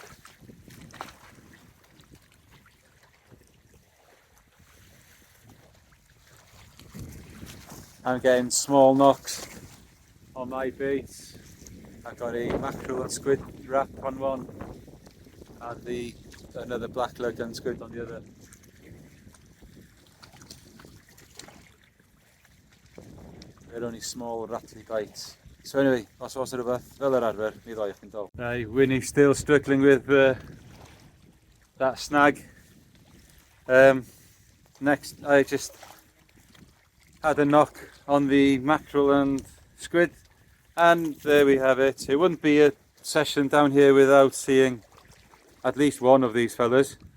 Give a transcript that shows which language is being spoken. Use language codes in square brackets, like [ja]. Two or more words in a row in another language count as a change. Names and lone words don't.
[en] I'm getting small knocks on my baits. I've got a mackerel and squid wrap on one and another black leg and squid on the other. They're only small rattly bites. So anyway, [cy] os oes rhywbeth fel yr arfer, mi ddoi chi'n dol. [en] Right, Winnie's still struggling with that snag. Next, I just had a knock on the mackerel and squid, and there we have it. It wouldn't be a session down here without seeing at least one of these fellas.